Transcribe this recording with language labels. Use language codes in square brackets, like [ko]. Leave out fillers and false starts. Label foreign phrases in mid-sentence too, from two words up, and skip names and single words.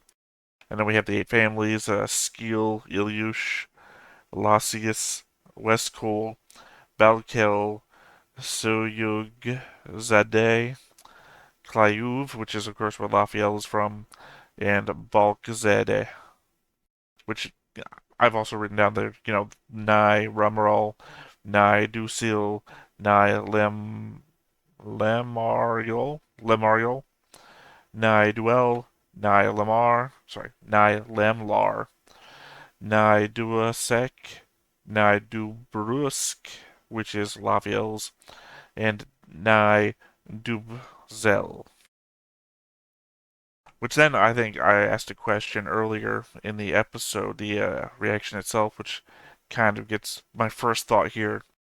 [en] And then we have the 8 families, Skeel, Ilyush, Lassius, Westcole, Balkel, Soyug, Zadeh, Clayuv, which is of course where Lafiel is from, and Balkzede, which I've also written down there, Nye Rummerall, Nye Dusil, Nye Lemariol, Nye Duel, Nye Lemar, sorry, Nye Lemlar, Naiduasek, Naidubrusk, which is lafiels, and Naidubzel. Which then I think I asked a question earlier in the episode, the reaction itself, which kind of gets my first thought here.